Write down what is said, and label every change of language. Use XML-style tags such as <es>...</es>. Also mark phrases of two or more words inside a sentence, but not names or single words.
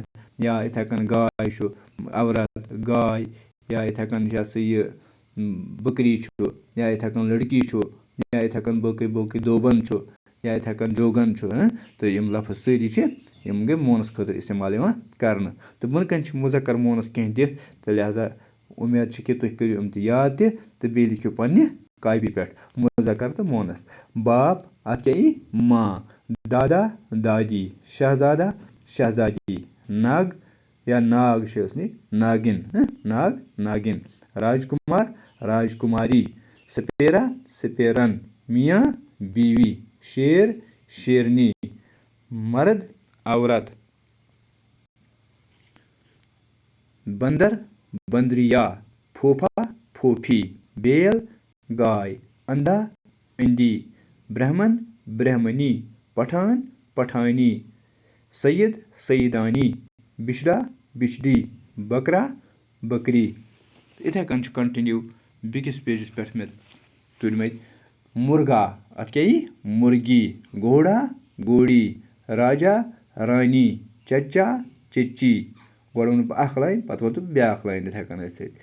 <ks>یا یِتھَے کٔنۍ گاے چھُ, عورت, گاے, یا یِتھَے کٔنۍ یہِ ہسا یہِ بکری چھُ, یا یِتھَے کٔنۍ لڑکی چھُ, یا یِتھَے کٔنۍ باقٕے دوبن چھُ, یا یِتھَے کٔنۍ جوگن چھُ. تہٕ یِم لفظ سٲری چھِ یِم گٔے مونس خٲطرٕ اِستعمال یِوان کرنہٕ. تہٕ بۄنہٕ کَنۍ چھِ مُذکر مونس کینٛہہ دِتھ. تہٕ لہٰذا اُمید چھِ کہِ تُہۍ کٔرِو یِم تہِ یاد تہِ تہٕ بیٚیہِ لیکھِو پننہِ کاپی پٮ۪ٹھ مُذکر تہٕ مونس.</ks> <ur>باپ,</ur> <ks>اَتھ کیٛاہ یی؟</ks> <ur>ماں. دادا, دادی. شہزادہ, شہزادی.</ur> <ks>نگ یا ناگ چھِ ٲسمٕتۍ, ناگِن, ناگ, ناگِن.</ks> <ur>راجکُمار, راجکُماری. سپیرا, سپیرن. میاں, بیوی. شیر, شیرنی. مرد, عورت. بندر, بندریا. پھوپھا, پھوپھی. بیل, گائے. اندھا, اندھی. برہمن, برہمنی. پٹھان, پٹھانی. سید, سیدانی. بچھڑا, بچھڑی. بکرا, بکری.</ur> <ks>یِتھَے کٔنۍ چھُ کنٹِنیوٗ بیٚکِس پیجَس پٮ۪ٹھ مےٚ تُلمٕتۍ.</ks> <ur>مُرگا,</ur> <ks>اَتھ کیٛاہ یی؟</ks> <ur>مُرگی. گوڑا, گوڑی. راجا, رانی. چچا, چچی.</ur> <ks>گۄڈٕ ووٚنُو بہٕ اکھ لاین, پتہٕ ووٚنُو بیٛاکھ لاین یِتھَے کٔنۍ أتھۍ سۭتۍ.</ks>